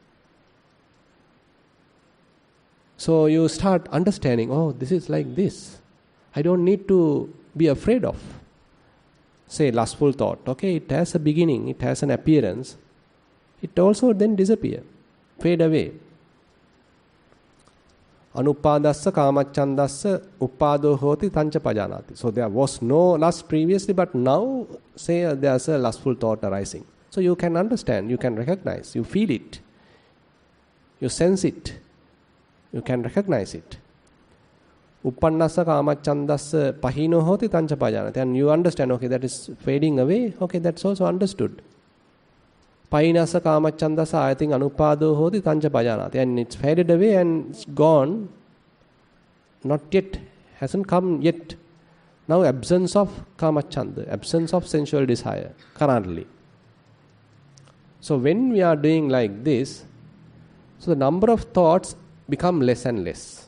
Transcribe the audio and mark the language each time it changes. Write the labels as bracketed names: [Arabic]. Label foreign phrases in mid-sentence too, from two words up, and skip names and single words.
[English] So you start understanding, oh, this is like this. I don't need to be afraid of. Say, lustful thought. Okay, it has a beginning, it has an appearance. It also then disappear, fade away. [Pali] Anupadassa kamachandassa uppado hoti tancha pajanati. [English] So there was no lust previously, but now, say, there's a lustful thought arising. So you can understand, you can recognize, you feel it, you sense it. You can recognize it. [Pali] Uppannassa kamachandassa pahino hoti tancha pajanati. [English] And you understand, okay, that is fading away. Okay, that's also understood. [Pali] Pahinassa kamachandassa, [English] I think [Pali] anupado hoti tancha pajanati. [English] And it's faded away and it's gone. Not yet, hasn't come yet. Now absence of kamachanda, absence of sensual desire currently. So when we are doing like this, so the number of thoughts become less and less.